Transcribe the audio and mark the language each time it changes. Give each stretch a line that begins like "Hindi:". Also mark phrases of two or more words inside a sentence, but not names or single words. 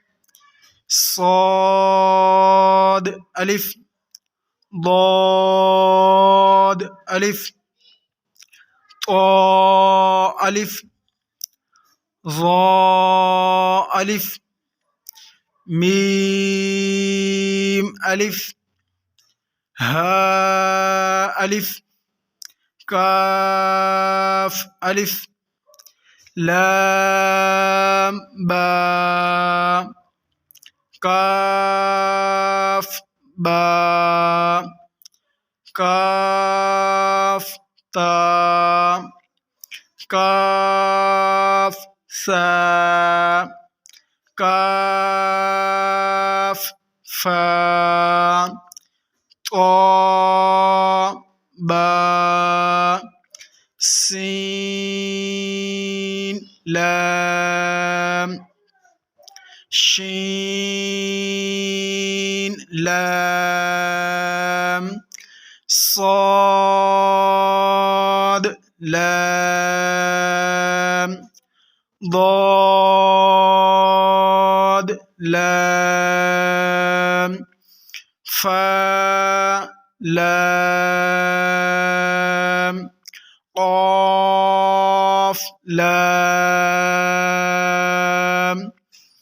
Urdu: صاد الف ضاد الف طا الف ظا الف میم الف ہا الف کاف الف لام با کاف با کاف تا کاف سا کاف فا طا با سین لام شین لام صاد لام ضاد لام فا لام قاف لام